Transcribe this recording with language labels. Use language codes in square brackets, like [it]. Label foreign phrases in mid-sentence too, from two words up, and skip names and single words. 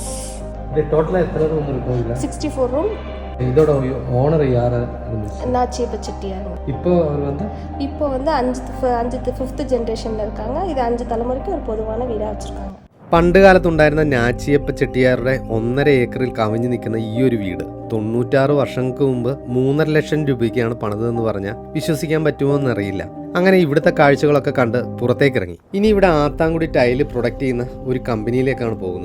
[ta] இது டோட்டலாக எத்தனை ரூம் இருக்கும்? 64 ரூம். இதோட ஓனர் யார் இருந்துச்சு? நாச்சியப்ப செட்டியார். இப்போ அவர் வந்து இப்போ வந்து 5th ஜென்ரேஷனில் இருக்காங்க. இது 5 தலைமுறைக்கு ஒரு பொதுவான வீடாக வச்சுருக்காங்க. [ml] പണ്ട് കാലത്തുണ്ടായിരുന്ന നാച്ചിയപ്പ ചെട്ടിയാരുടെ 1.5 ഏക്കറിൽ കവിഞ്ഞു നിൽക്കുന്ന ഈ ഒരു വീട് 96 വർഷങ്ങൾക്ക് മുമ്പ് 3.5 ലക്ഷം രൂപയ്ക്കാണ് പണിതെന്ന് പറഞ്ഞാൽ വിശ്വസിക്കാൻ പറ്റുമോ എന്നറിയില്ല. അങ്ങനെ ഇവിടുത്തെ കാഴ്ചകളൊക്കെ കണ്ട് പുറത്തേക്ക് ഇറങ്ങി. ഇനി ഇവിടെ ആത്താംകുടി ടൈല് പ്രൊഡക്റ്റ് ചെയ്യുന്ന ഒരു കമ്പനിയിലേക്കാണ് പോകുന്നത്.